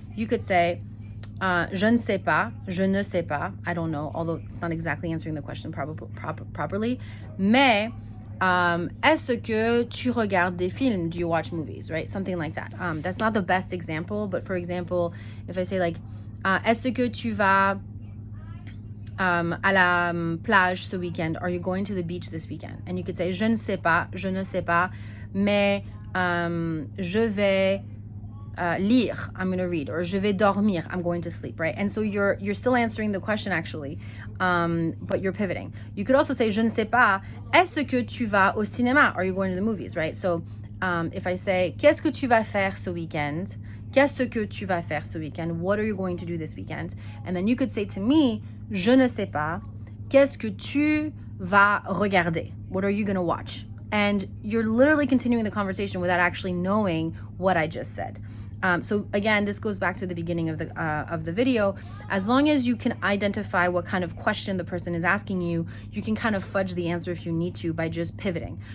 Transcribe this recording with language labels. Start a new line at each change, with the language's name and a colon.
English: You could say,
French: je ne sais pas,
English: je ne sais pas, I don't know, although it's not exactly answering the question properly.
French: Mais, est-ce que tu regardes des films?
English: Do you watch movies, right? Something like that. That's not the best example, but for example, if I say like,
French: est-ce que tu vas à la plage ce weekend?
English: Are you going to the beach this weekend? And you could say,
French: je ne sais pas, mais je vais lire,
English: I'm going to read, or
French: je vais dormir,
English: I'm going to sleep, right? And so you're still answering the question actually, but you're pivoting. You could also say,
French: je ne sais pas, est-ce que tu vas au cinéma?
English: Are you going to the movies, right? So if I say,
French: qu'est-ce que tu vas faire ce weekend? Qu'est-ce que tu vas faire ce weekend?
English: What are you going to do this weekend? And then you could say to me,
French: je ne sais pas, qu'est-ce que tu vas regarder?
English: What are you going to watch? And you're literally continuing the conversation without actually knowing what I just said. So again, this goes back to the beginning of the video. As long as you can identify what kind of question the person is asking you, you can kind of fudge the answer if you need to by just pivoting.